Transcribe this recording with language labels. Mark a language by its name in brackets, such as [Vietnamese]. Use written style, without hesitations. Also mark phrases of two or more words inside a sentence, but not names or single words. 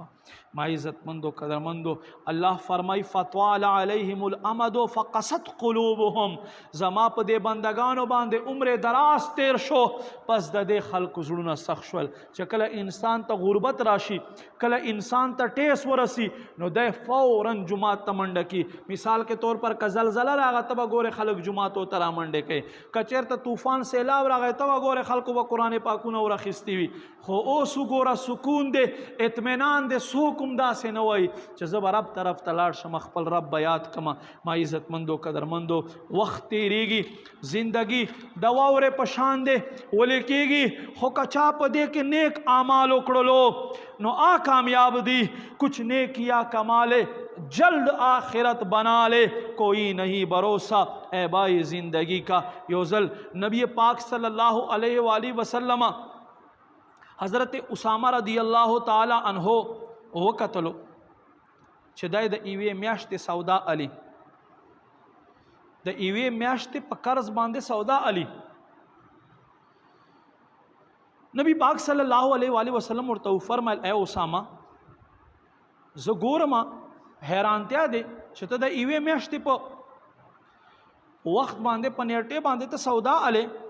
[Pashto] ما عزتمندو قدرمندو الله فرمایي [Arabic] فطال علیهم الامد فقست قلوبهم، [Pashto] زما په دې بندگانو باندې عمر دراز تیر شو، پس د دې خلکو زړونه سخت شول چې کله انسان ته غربت راشي، کله انسان ته ټیس ورسی نو دی فوراً جماعت ته منډه کی. [Urdu] مثال کے طور پر [Pashto] که زلزله راغی ته به ګورې خلک جماعتو ته را منډې کوي، که چېرته طوفان سیلاب راغی ته به ګورې خلکو به قرآن پاکونه ورخیستي وي. خو اوس وګوره سکون دی، اطمینان دی، څوک هم داسې نه وایي چې زه به رب طرف ته لاړ شم خپل رب به یاد کړمه. ما عزتمندو قدرمندو وخت تیریږي، زندگی د واورې په شان دی ولې کېږي، خو که چا په دې کې نیک اعمال وکړلو نو آ کامیاب دی. [Urdu] کچھ نیک کیا کمالے جلد آخرت بنا لے، کوئی نہیں بھروسہ اے بائی زندگی کا. [Pashto] یو ځل نبی پاک [Arabic] صلی اللہ علیہ وآلہ وسلم [Pashto] حضرت اسامہ [Arabic] رضی اللہ تعالی عنہ [Pashto] وکتلو چې دای د ایوې میاشتې سودا علي د ایوې میاشتې په قرض باندې سودا علي نبی پاک [Arabic] صلی الله علیه و وسلم [Pashto] ورته فرمایل اے اسامه زه ګورم حیرانتیا دی چې ته د ایوې میاشتې په وخت باندې په نیټه باندې ته سودا علي